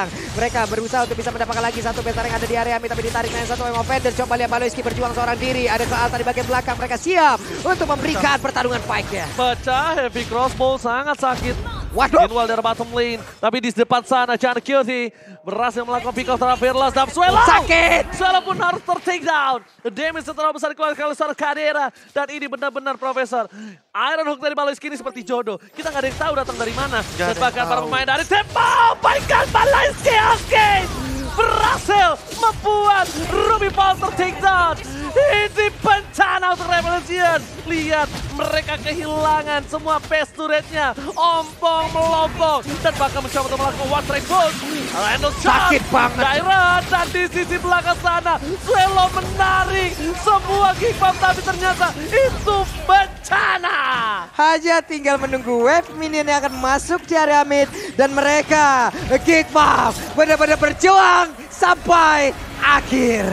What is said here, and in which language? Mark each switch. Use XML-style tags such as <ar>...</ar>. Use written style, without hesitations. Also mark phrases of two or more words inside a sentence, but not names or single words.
<id>Mereka berusaha untuk bisa mendapatkan lagi satu besar yang ada di area mid, tapi ditarik dengan satu Emo Fender. Coba lihat Baloyski berjuang seorang diri. Ada soal di bagian belakang, mereka siap untuk memberikan pertarungan fight-nya. Pecah,</id> <en>heavy crossbow</en> <id>sangat sakit. Waduh. Meanwhile dari</id> <en>bottom lane,</en> <id>tapi di depan sana John Cutie berhasil melakukan</id> <en>pick off</en> <id>terhadap Fearless dan Swallow. Sakit. Swallow pun harus ter-</id> <en>take down. The damage</en> <id>terlalu besar dikeluarkan oleh seorang Kadera. Dan ini benar-benar Profesor. Iron Hook dari Baloyski ini seperti jodoh. Kita nggak ada yang tahu datang dari mana. Nggak Dan ada yang bahkan para tahu. pemain dari Tempo. Baikkan Baloyski, oke. Berhasil membuat Ruby Paul ter-</id> <en>take down.</en> <id>Ini bencana untuk Rebel Legend. Lihat, mereka kehilangan semua base turretnya. Ompong melompong. Dan bahkan mencoba untuk melakukan</id> <en>one strike push.</en> <id>Randall shot. Sakit banget. Dairon. Dan di sisi belakang sana, Swallow menarik semua</id> <en>kick bomb.</en> <id>Tapi ternyata itu bencana. Hanya tinggal menunggu</id> <en>wave minion</en> <id>yang akan masuk di area mid. Dan mereka, Geek Bomb, benar-benar berjuang sampai akhir.</id>